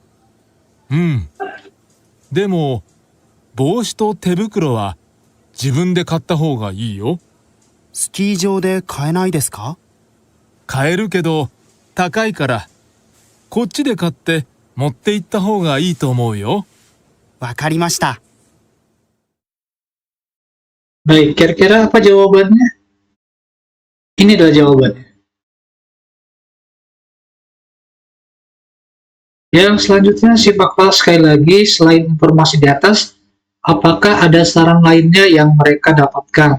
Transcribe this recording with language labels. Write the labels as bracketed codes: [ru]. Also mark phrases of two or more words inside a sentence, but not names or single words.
[ja] でも帽子と手袋は自分で買った方がいいよ。スキー場で買えないですか？買えるけど高いからこっちで買って持って行った方がいいと思うよ。わかりました。 [id] Baik, kira-kira apa jawabannya? Ini adalah jawabannya. Yang selanjutnya simaklah sekali lagi, selain informasi di atas, apakah ada saran lainnya yang mereka dapatkan?